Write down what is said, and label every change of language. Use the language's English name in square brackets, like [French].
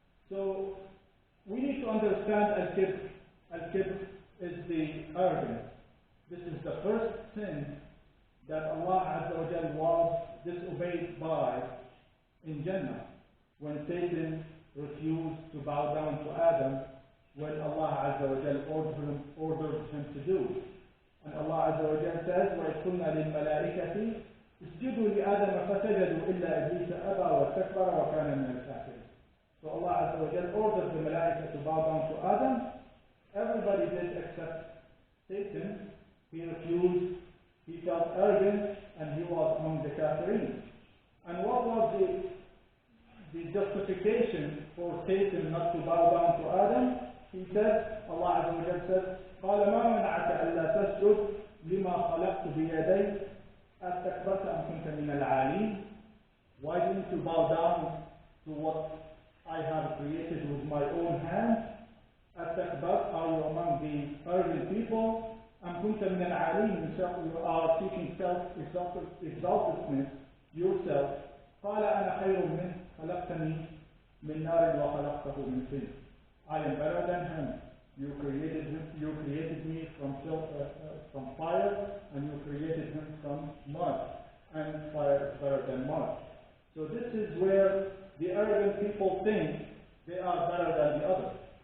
[English] So we need to understand al-kibr. Al-kibr is the arrogance. This is the first sin that Allah Azza wa Jal was disobeyed by in Jannah, when Satan refused to bow down to Adam, when Allah Azza wa Jal ordered him to do. And Allah Azza wa Jal says, [Arabic] وَإِذْ قُلْنَا لِلْمَلَائِكَةِ اسْجُدُوا لِآدَمَ فَسَجَدُوا إِلَّا إِبْلِيسَ أَبَى وَاسْتَكْبَرَ وَكَانَ مِنَ الْكَافِرِينَ. [English] So Allah Azza wa Jal ordered the Malaika to bow down to Adam. Everybody did except Satan. He refused, he felt arrogant, and he was among the kafirin. And what was the justification for Satan not to bow down to Adam? He said, Allah Azza wa Jalla says, [Arabic] قال ما منعك ألا تسجد لما خلقت بيدي أستكبرت أم كنت من العالين? [English] Why didn't you bow down to what I have created with my own hands? [Arabic] أستكبرت, [English] are you among the arrogant people? [Arabic] أم كنت من العالين, [English] you are seeking self-exaltedness yourself. [Arabic] قال أنا خير منه خلقتني من نار وخلقته من طين. [English] I am better than him. You created me from fire, and you created him from mud, and fire is better than mud. So this is where the arrogant people think they are better than the others.